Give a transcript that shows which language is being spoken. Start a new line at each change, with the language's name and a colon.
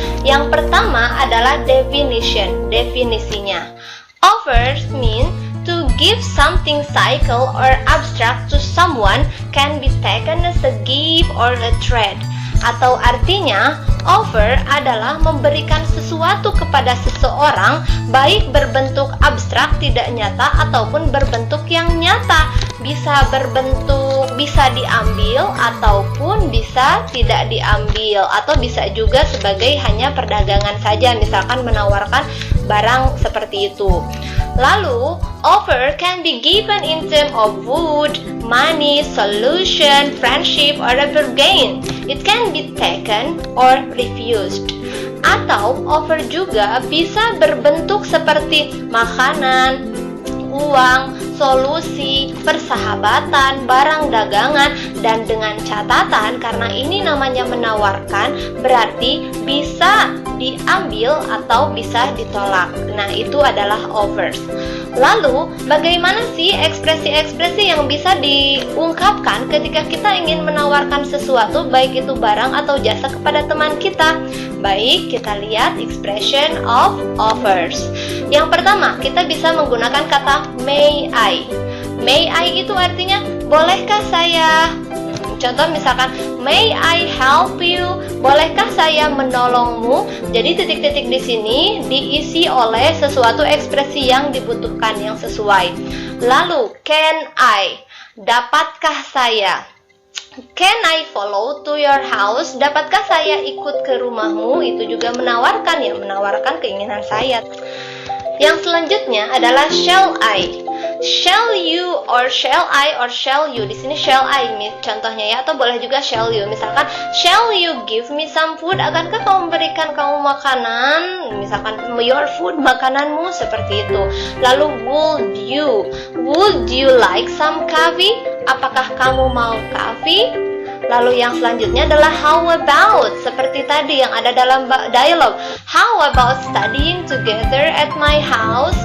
Indonesian: Yang pertama adalah definition, definisinya.
English: Offers mean to give something cycle or abstract to someone, can be taken as a gift or a trade.
Indonesian: Atau artinya, offer adalah memberikan sesuatu kepada seseorang, baik berbentuk abstrak tidak nyata ataupun berbentuk yang nyata. Bisa berbentuk, bisa diambil ataupun bisa tidak diambil, atau bisa juga sebagai hanya perdagangan saja, misalkan menawarkan barang seperti itu. Lalu,
English: offer can be given in terms of wood, money, solution, friendship, or a bargain. It can be taken or refused.
Indonesian: Atau offer juga bisa berbentuk seperti makanan, uang, solusi, persahabatan, barang dagangan, dan dengan catatan karena ini namanya menawarkan, berarti bisa diambil atau bisa ditolak. Nah, itu adalah offers. Lalu, bagaimana sih ekspresi-ekspresi yang bisa diungkapkan ketika kita ingin menawarkan sesuatu, baik itu barang atau jasa kepada teman kita? Baik, kita lihat expression of offers. Yang pertama, kita bisa menggunakan kata may I.
English: May I
Indonesian: itu artinya, bolehkah saya? Contoh misalkan,
English: may I help you?
Indonesian: Bolehkah saya menolongmu? Jadi titik-titik di sini diisi oleh sesuatu ekspresi yang dibutuhkan, yang sesuai. Lalu,
English: can I?
Indonesian: Dapatkah saya?
English: Can I follow to your house?
Indonesian: Dapatkah saya ikut ke rumahmu? Itu juga menawarkan, ya, menawarkan keinginan saya. Yang selanjutnya adalah shall I.
English: Shall you or shall I or shall you.
Indonesian: Di sini
English: shall I
Indonesian: contohnya ya, atau boleh juga
English: shall you.
Indonesian: Misalkan
English: shall you give me some food?
Indonesian: Akankah kamu memberikan kamu makanan? Misalkan
English: your food,
Indonesian: makananmu, seperti itu. Lalu
English: would you like some coffee?
Indonesian: Apakah kamu mau coffee? Lalu yang selanjutnya adalah how about, seperti tadi yang ada dalam dialog.
English: How about studying together at my house?